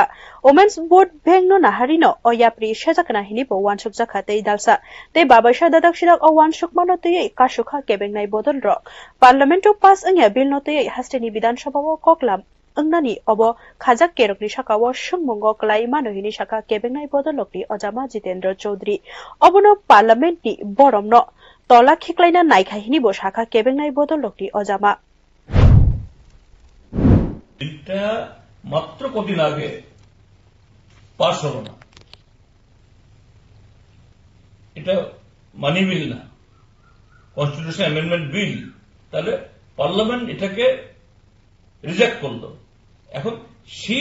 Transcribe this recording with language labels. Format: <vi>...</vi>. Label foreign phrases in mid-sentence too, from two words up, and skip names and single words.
<en>Women's Board</en> <trp>Bengno Naharino o yapri shajakna hini bo wansukjaka tei dalsa tei babaisha dadakshirok o wansukmano tei kasukha kebengnai bodol rok Parlamento pass angya bill no tei hasteni Bidan Sabha o koklam angnani obo khajak kerokni sakao sungmungo klai mano hini saka kebengnai bodolokni Ojama Jitendra Chaudhary obono Parliament ni boromno tola khiklaina naikha hini bo saka kebengnai bodolokni Ojama</trp> <bn>এটা মাত্র কদিন আগে পাশ হলো না এটা</bn> <en>money bill</en> <bn>না</bn> <en>constitution amendment bill</en> <bn>তাহলে পার্লামেন্ট এটাকে রিজেক্ট করলো এখন সেই</bn>